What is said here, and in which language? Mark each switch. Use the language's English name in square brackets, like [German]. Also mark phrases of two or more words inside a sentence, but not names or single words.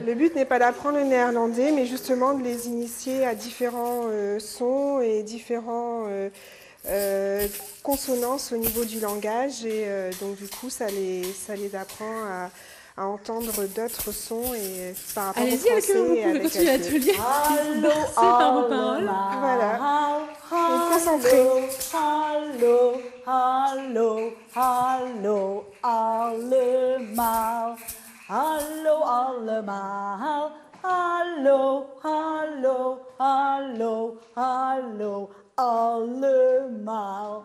[French] Le but n'est pas d'apprendre le néerlandais, mais justement de les initier à différents sons et différents consonances au niveau du langage. Et donc du coup, ça les apprend à entendre d'autres sons et par rapport au français. Allez-y, vous pouvez continuer l'atelier. C'est par vos paroles. Voilà. Donc concentrez. [Dutch] Hallo, hallo, hallo, allemaal. Hallo, allemaal. Hallo, hallo, hallo, hallo, allemaal.